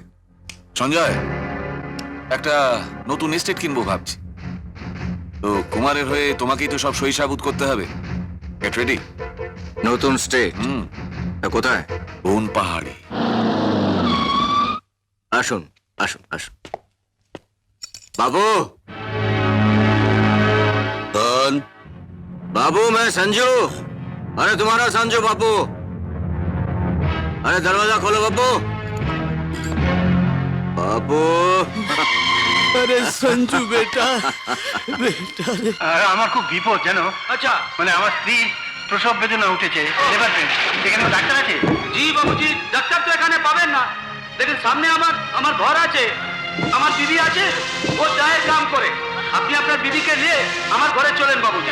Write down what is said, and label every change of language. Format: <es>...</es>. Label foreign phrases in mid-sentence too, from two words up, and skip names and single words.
<bn>সঞ্জয়, একটা নতুন এস্টেট কিনবো ভাবছি। তো কুমারের হয়ে তোমাকেই তো সব সহিসাবুত করতে হবে।</bn> <en>get ready.</en> <bn>নতুন স্টেট? হুম, কোথায়? বন পাহাড়ি। আসুন আসুন আসুন।</bn> <hi>बाबू, कौन? बाबू मैं संजू। अरे तुम्हारा संजू बाबू। अरे दरवाजा खोलो बाबू। बाबू। अरे संजू बेटा बेटा रे।</hi> <bn>আমার খুব বিপদ জানো। আচ্ছা, মানে আমার স্ত্রী প্রসব বেদনা উঠেছে,</bn> <en>labour pain.</en> <bn>এখানে কোনো ডাক্তার আছে? জি বাবুজি, ডাক্তার তো এখানে পাবেন না। দেখেন সামনে আমার ঘর আছে, আমার দিদি আছে, ও চায়ের কাম করে। আপনি আপনার দিদিকে নিয়ে আমার ঘরে চলেন বাবুজি।</bn>